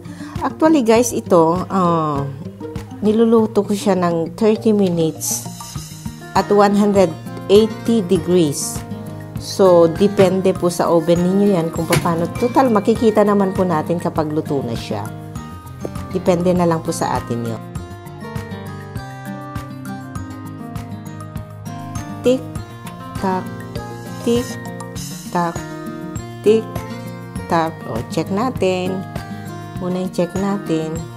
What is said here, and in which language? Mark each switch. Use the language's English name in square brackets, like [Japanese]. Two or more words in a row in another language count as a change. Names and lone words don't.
[English] Actually guys, [Filipino] ito, niluluto ko siya ng 30 minutes at 180 degrees. So, depende po sa oven ninyo yan kung paano. Total, makikita naman po natin kapag luto na siya. Depende na lang po sa atin yun. Tick, tack, tick, tack, tick, tack. O, check natin. Muna yung check natin.